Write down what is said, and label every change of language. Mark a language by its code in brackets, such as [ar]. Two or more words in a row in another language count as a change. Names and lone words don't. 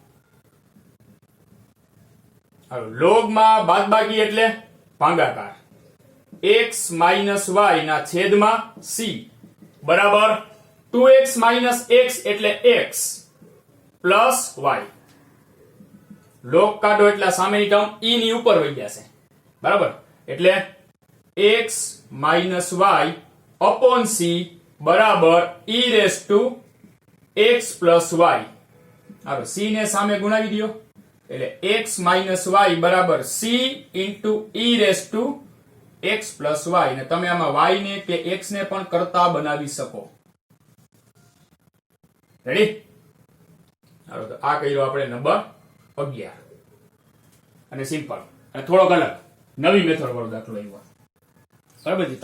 [gu] હવે log માં બાદબાકી એટલે ભાગાકાર x માઈનસ y ના છેદમાં c બરાબર 2x માઈનસ x એટલે x પ્લસ y. log કાઢો એટલે સામેની ટર્મ e ની ઉપર વહી જશે બરાબર એટલે x માઈનસ y upon c બરાબર [en] e raised to x plus y. [gu] હવે c ને સામે ગુણાવી દો એટલે x માઈનસ y બરાબર [en] c into e raised to x plus y [gu] ને તમે આમાં y ને કે x ને પણ કરતા બનાવી શકો. રેડી? હાલો તો આ કર્યો આપણે નંબર 11 અને સિમ્પલ અને થોડોક અલગ નવી મેથડ વાળો દાખલો આવ્યો બરાબર છે.